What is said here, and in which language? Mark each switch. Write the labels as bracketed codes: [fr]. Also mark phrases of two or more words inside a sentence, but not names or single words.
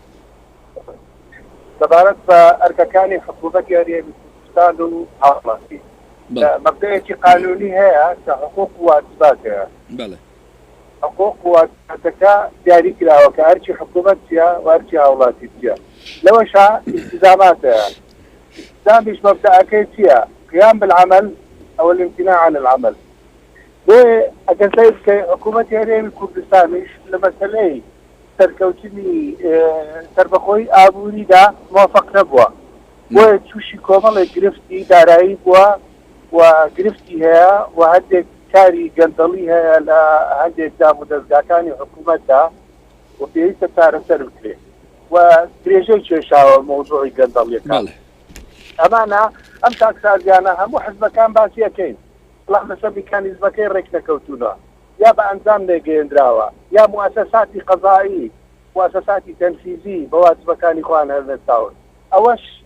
[ckb] سەبارەت بە ئەرکەکانی حکوومەتی هەرێمی کوردستان و هاوڵاتی مەبدەیەکی قانونی هەیە کە [ar] حقوق و واجبات [ckb] هەیە حقوق و واجباتەکە دیاری کراوە کە هەرچی حکوومەت چیە و هەرچی هاوڵاتی چیە لەوەشا التزامات هەیە التزامیش مبدأەکەی چییە [ar] قیام بالعمل أو الامتناع عن العمل [ckb] ئەگەر سەیر بکەی حکوومەتی هەرێمی کوردستانیش لە مەسەلەی سەرکەوتنی سەربەخۆی ئابووریدا موافق نەبووە بۆیە تووشی کۆمەڵێک گرفتی دارایی بووە و گرفتی هەیە و هەندێک کاری گەندەڵی هەیە لە هەندێک دام و دەستگاکانی حکوومەتدا و پێویستە چارەسەر بکرێت و درێژەی کێشاوە مۆزوعی گەندەڵیەکان ئەمانە ئەم تاکسازیانە هەموو حزبەکان باسیەکەین بەڵام لەسەر میکانیزمەکەی ڕێک نەکەوتوونەوە یا بە ئەنجام لێگەێنراوە یا مواسەساتی قەزایی مواسەساتی تەنفیزی بە واجبەکانی خۆیان هەڵدەستاون ئەوەش